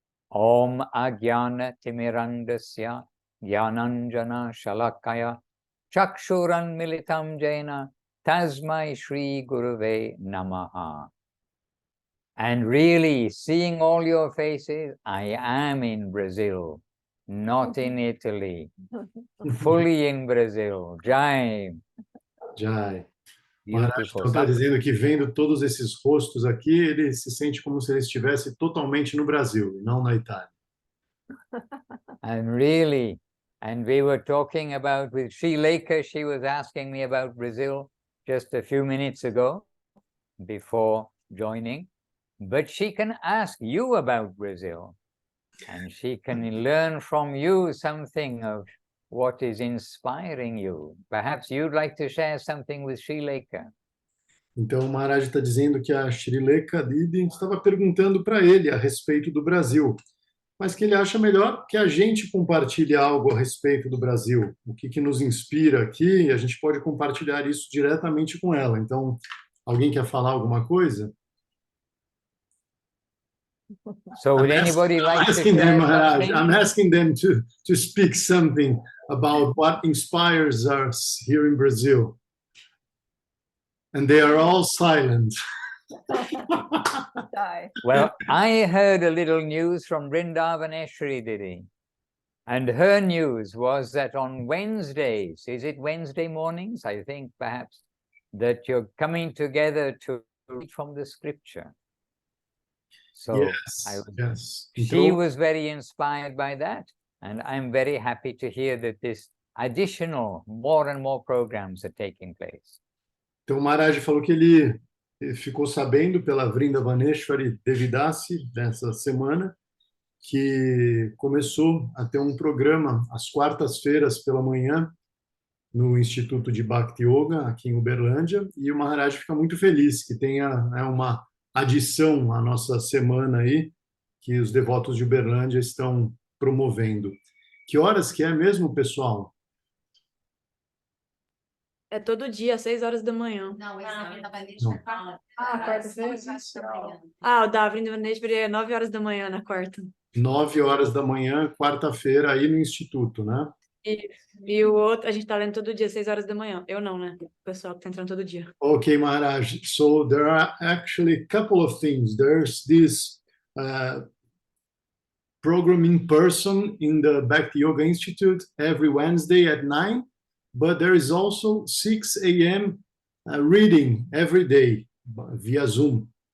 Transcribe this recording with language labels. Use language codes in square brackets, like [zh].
[sa] Om Agyana Timirandasya Gyananjana Shalakaya Chakshuran Militam Jaina Tasmai Shri Guruve Namaha. [en] And really, seeing all your faces, I am in Brazil, not in Italy, fully in Brazil. [sa] Jai. Jai. [pt] Maharaj então está dizendo que vendo todos esses rostos aqui, ele se sente como se ele estivesse totalmente no Brasil, e não na Itália. [en] And really, and we were talking about with Srileka, she was asking me about Brazil just a few minutes ago, before joining, but she can ask you about Brazil, and she can learn from you something of what is inspiring you. Perhaps you'd like to share something with Srileka. [pt] Então, o Maharaj está dizendo que a Srileka Devi estava perguntando para ele a respeito do Brasil, mas que ele acha melhor que a gente compartilhe algo a respeito do Brasil. O que nos inspira aqui, a gente pode compartilhar isso diretamente com ela. Então, alguém quer falar alguma coisa? [en] So would anybody like to asking them, Maharaj, something? I'm asking them to speak something about what inspires us here in Brazil. And they are all silent. Well, I heard a little news from Vrindavaneshwari Didi. And her news was that on Wednesdays, is it Wednesday mornings? I think perhaps that you're coming together to read from the scripture. So yes. She was very inspired by that. And I'm very happy to hear that this additional, more and more programs are taking place. [pt] Então, o Maharaj falou que ele ficou sabendo pela Vrindavaneshwari Devi Dasi nessa semana que começou a ter um programa às quartas-feiras pela manhã no Instituto de Bhakti Yoga aqui em Uberlândia, e o Maharaj fica muito feliz que tenha uma adição à nossa semana aí que os devotos de Uberlândia estão promovendo. Que horas que é mesmo, pessoal? É todo dia, às 6 horas da manhã. Não, quarta-feira? O da Vrindavaneshwari é 9 horas da manhã na quarta. 9 horas da manhã, quarta-feira, aí no Instituto, né? E o outro, a gente tá lendo todo dia, 6 horas da manhã. Eu não, né? O pessoal que tá entrando todo dia. [en] Okay, Maharaj. So there are actually a couple of things. There's this program in person in the Bhakti Yoga Institute every Wednesday at 9, but there is also 6 a.m. Reading every day via Zoom.